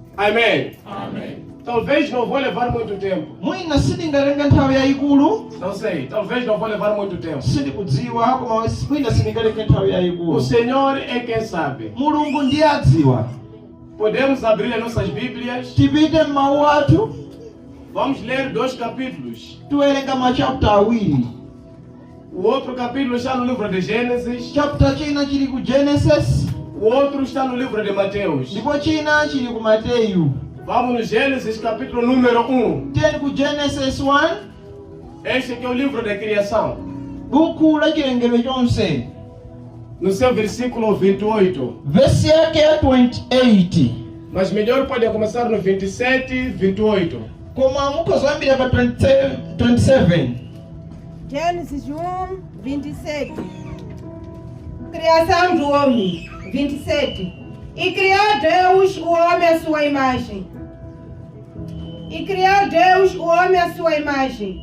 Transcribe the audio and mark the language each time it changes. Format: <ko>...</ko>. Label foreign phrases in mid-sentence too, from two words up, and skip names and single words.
<pt>Amém. Talvez não vou levar muito tempo.</pt> <ny>Mwina sindingalenga nthawi yayikulu.</ny> <pt>Não sei, talvez não vou levar muito tempo.</pt> <ny>Sindikudziwa koma mwina sindingalenga nthawi yayikulu.</ny> <pt>O Senhor é quem sabe.</pt> <ny>Mulungu ndiye adziwa.</ny> <pt>Podemos abrir as nossas Bíblias.</pt> <ny>Tipite m'mawu athu.</ny> <pt>Vamos ler 2 capítulos.</pt> <ny>Tiwerenga machapter awiri.</ny> <pt>O outro capítulo está no livro de Gênesis.</pt> <ny>Chapter china chili ku Genesis.</ny> <pt>O outro está no livro de Mateus.</pt> <ny>Ndipo china chili ku Mateyu.</ny> <pt>Vamos no Gênesis capítulo número 1.</pt> <ny>Tiyeni ku Genesis 1.</ny> <pt>Este aqui é o livro da criação.</pt> <ny>Buku la chilengedwe chonse.</ny> <pt>No seu versículo 28.</pt> <ny>Verse yake ya 28.</ny> <pt>Mas melhor pode começar no 27 e 28.</pt> <ny>Koma mukozambira pa 27.</ny> <pt>Gênesis 1, 27. Criação do homem. 27. E criou Deus o homem à sua imagem. E criou Deus o homem à sua imagem.</pt>